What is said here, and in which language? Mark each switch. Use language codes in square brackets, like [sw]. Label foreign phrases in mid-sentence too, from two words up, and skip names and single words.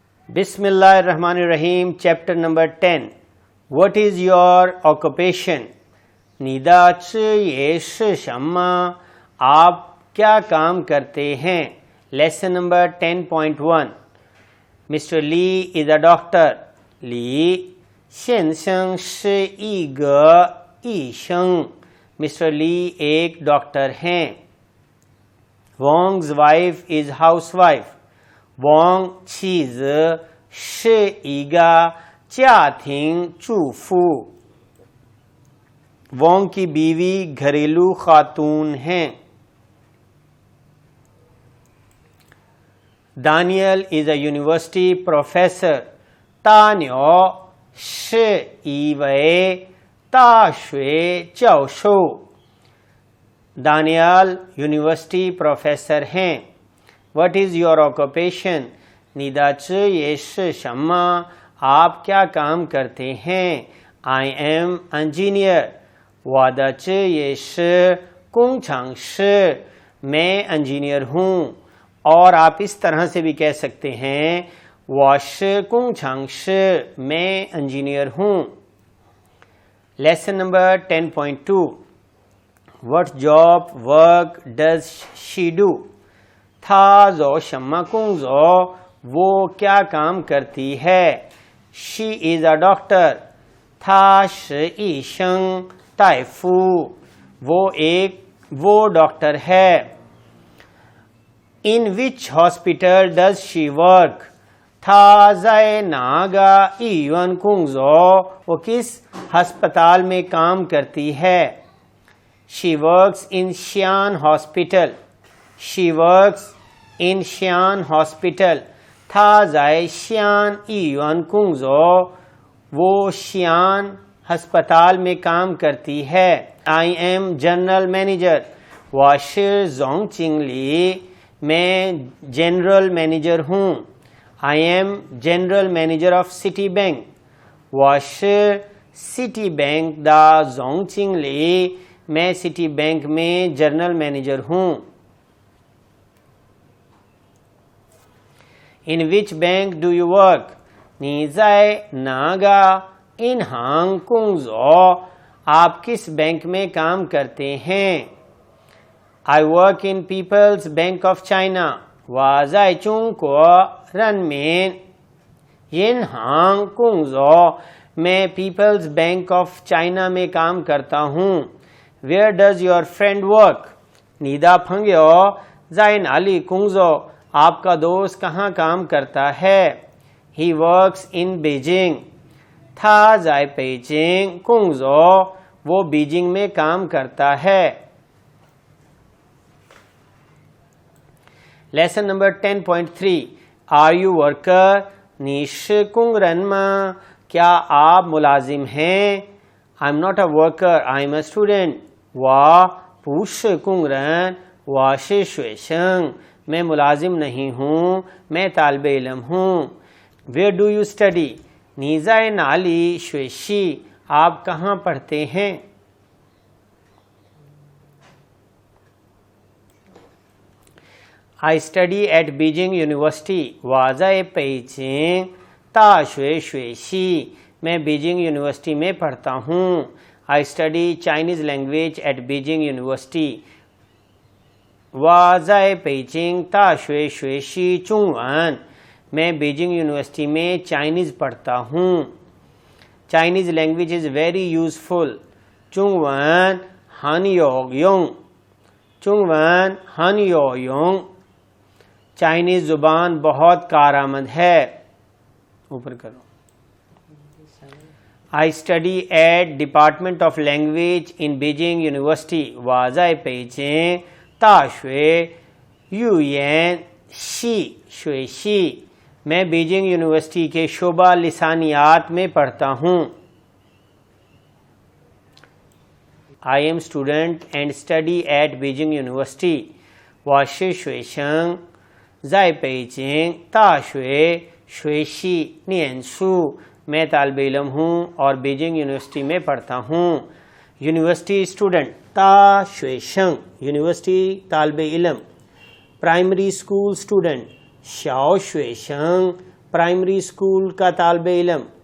[ar] بسم الله الرحمن الرحيم. [en] Chapter number 10. What is your occupation? [zh] 你的职业是什么? [ur] آپ کیا کام کرتے ہیں? [en] Lesson number 10.1. Mr. Lee is a doctor. Lee [zh] 先生是一个医生. [en] Mr. [ur] Lee ایک ڈاکٹر ہیں. [en] Wong's wife is housewife. [zh] Wong 妻子是一个家庭主妇. [ur] Wong کی بیوی گھریلو خاتون ہیں. [en] Daniel is a university professor. [zh] 大鸟是一位大学教授. [en] Daniel university professor हैं. What is your occupation? [zh] 你的职业是什么? [ur] آپ کیا کام کرتے ہیں? [en] I am engineer. [zh] 我的职业是工程师. [ur] میں انجینئر ہوں۔ اور آپ اس طرح سے بھی کہہ سکتے ہیں [zh] 我是工程师. [ur] میں انجینئر ہوں. [en] Lesson number 10.2. What job work does she do? [zh] 她做什么工作? [ur] وہ کیا کام کرتی ہے? [en] She is a doctor. [zh] 她是医生大夫. [ur] وہ ڈاکٹر ہے. [en] In which hospital does she work? [zh] 她在哪个医院工作? [ur] وہ کس اسپتال میں کام کرتی ہے? [en] She works in Xi'an Hospital. She works in Xi'an Hospital. [zh] 她在西安医院工作. [ur] وہ Xi'an اسپتال میں کام کرتی ہے. [en] I am general manager. [zh] 我是总经理. [ur] میں [en] general manager [ur] ہوں. [en] I am general manager of Citibank. [zh] 我是 Citibank 的总经理. [ur] मैं Citibank में [en] general manager [ur] ہوں. [en] In which bank do you work? [zh] 你在哪个银行工作? [ur] آپ کس بینک میں کام کرتے ہیں? [en] I work in People's Bank of China. [zh] 我在中国人民银行工作. [ur] मैं People's Bank of China में काम करता हूँ. [en] Where does your friend work? [zh] 你的朋友在哪里工作? [ur] آپ کا دوست کہاں کام کرتا ہے? [en] He works in Beijing. [zh] 他在北京工作. [ur] وہ بیجنگ میں کام کرتا ہے. [en] Lesson number 10.3. Are you worker? [zh] 你是工人吗? [ur] کیا آپ ملازم ہیں? [en] I'm not a worker. I'm a student. [zh] 我不是工人. 我是学生. [ur] میں ملازم نہیں ہوں. میں طالب علم ہوں. [en] Where do you study? [zh] 你在哪里学习? [ur] آپ کہاں پڑھتے ہیں? [en] I study at Beijing University. [zh] 我在北京大学学习. [ur] میں بیجنگ یونیورسٹی میں پڑھتا ہوں. [en] I study Chinese language at Beijing University. [zh] 我在北京大学学习中文. [ur] میں بیجنگ یونیورسٹی میں چائنیز پڑھتا ہوں. [en] Chinese language is very useful. [zh] 中文很有用. 中文很有用. [ur] چائنیز زبان بہت کارآمد ہے. اوپر کرو. [en] I study at Department of Language in Beijing University. [zh] 我在北京大学语言系学习. [ur] میں بیجنگ یونیورسٹی کے شعبہ لسانیات میں پڑھتا ہوں. [en] I am student and study at Beijing University. [zh] 我是学生在北京大学学习念书. [ur] میں طالب علم ہوں اور بیجنگ یونیورسٹی میں پڑھتا ہوں. [en] university student [ur] 大学生 یونیورسٹی طالب علم. [en] primary school student [ur] 小学生 پرائمری اسکول کا طالب علم.